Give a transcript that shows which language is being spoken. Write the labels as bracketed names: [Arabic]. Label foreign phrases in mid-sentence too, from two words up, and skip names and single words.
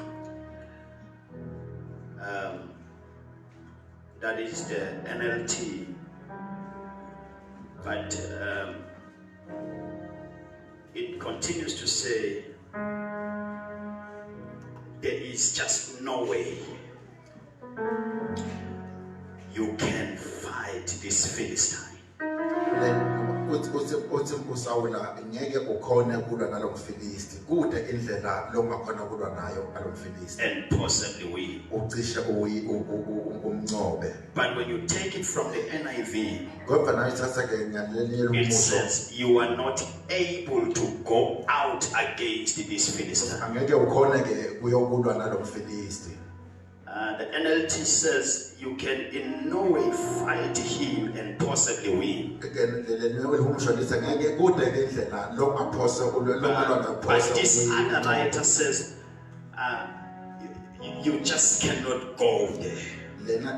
[English] That is the NLT, but it continues to say, there is just no way you can fight this Philistine. [Swati] uthi uSawula ngeke ukhone kulwa nalomfilisti kude indlela longakhona kulwa nayo nalomfilisti [English] and possibly win. [Swati] ucishe umncobe [English] But when you take it from the NIV, [Swati] kodwa nayithatha ke ngaleli [English] it [Swati] lomusho [English] says you are not able to go out against this Philistine. [Swati] angeke ukhone ke kuyokulwa nalomfilisti [English] The NLT says you can in no way fight him and possibly win. But this other writer says you just cannot go there.